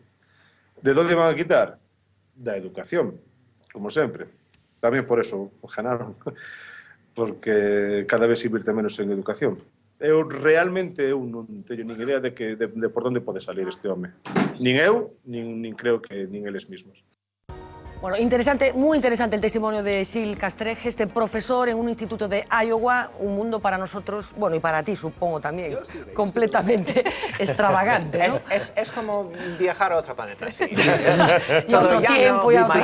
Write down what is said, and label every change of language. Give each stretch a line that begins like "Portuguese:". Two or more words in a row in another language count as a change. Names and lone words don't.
Galician: De onde van a quitar? Da educación, como sempre. Tamén por eso ganaron, porque cada vez se invirte menos en educación. Realmente non teño nin idea de por onde pode salir este home. Nin eu, nin creo que nin eles mismos.
Spanish: Bueno, interesante, muy interesante el testimonio de Sil Castreje, este profesor en un instituto de Iowa, un mundo para nosotros, bueno, y para ti supongo también, completamente extravagante, ¿no? Es como viajar a otro planeta, sí. Y otro tiempo, y otro...